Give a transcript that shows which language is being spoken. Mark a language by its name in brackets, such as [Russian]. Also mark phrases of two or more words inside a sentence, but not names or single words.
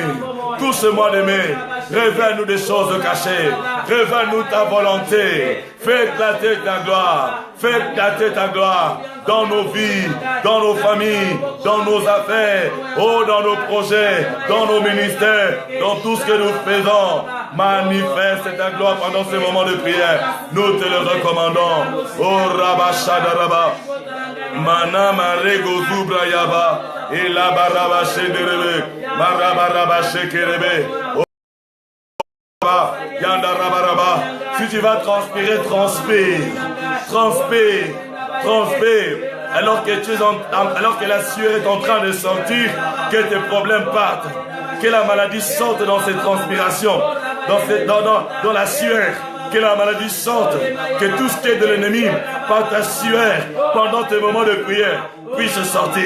[French] Tout ce mois de mai, révèle-nous des choses cachées, révèle-nous ta volonté, fais éclater ta gloire, fais éclater ta gloire dans nos vies, dans nos familles, dans nos affaires, oh, dans nos projets, dans nos ministères, dans tout ce que nous faisons. Manifeste ta gloire pendant ce moment de prière. Nous te le recommandons. Oh Rabashadaraba, Manama Rego Zubrayaba, et la Baraba Shederebe, Marabaraba Shekerebe. Si tu vas transpirer, transpire, transpire, transpire. Alors que la sueur est en train de sortir, que tes problèmes partent, que la maladie sorte dans cette transpiration, dans la sueur, que la maladie sorte, que tout ce qui est de l'ennemi, par ta sueur, pendant tes moments de prière, puisse sortir.